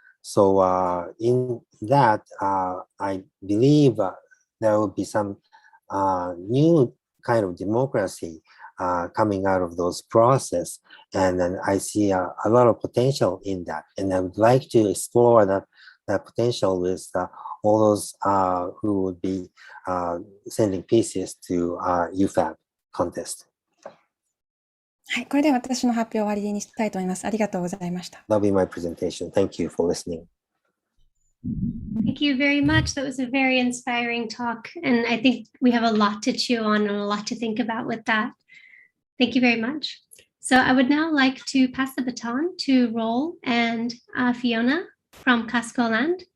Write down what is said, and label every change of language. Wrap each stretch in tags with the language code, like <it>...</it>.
<en>So in that, I believe there will be some new kind of democracy coming out of those process, and then I see a lot of potential in that, and I would like to explore that potential with all those who would be sending pieces to YouFab contest.</en> <ja>はい、これで私の発表を終わりにしたいと思います。ありがとうございました。</ja> <en>That'll be my presentation. Thank you for listening. Thank you very much. That was a very inspiring talk. And I think we have a lot to chew on and a lot to think about with that. Thank you very much. So I would now like to pass the baton to Roel and Fiona from Cascoland.</en>